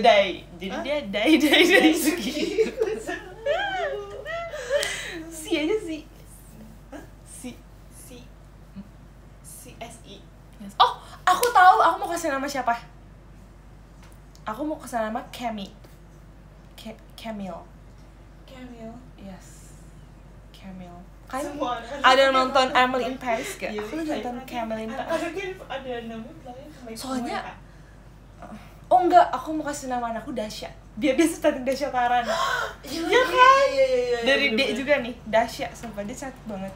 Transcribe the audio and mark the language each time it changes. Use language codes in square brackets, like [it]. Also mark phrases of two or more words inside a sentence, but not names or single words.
[id] Dai. Jadi dia Dai Sugi. Si aja sih. CSI. Oh, aku tahu. Aku mau kasih nama siapa? Aku mau kasih nama Camille. Camille. Yes. Camille. Kan Semua ada nonton Emily in Paris gak? Iya, Aku lagi nonton Camille in Paris. Ada namanya bilangnya sama ibu Soalnya- mereka. Oh enggak, aku mau kasih nama anakku Dasya. Biar dia cantik Dasya Taran. Iya kan? Iya. Dari D bener-bener. juga nih, Dasya. Sumpah dia cantik banget.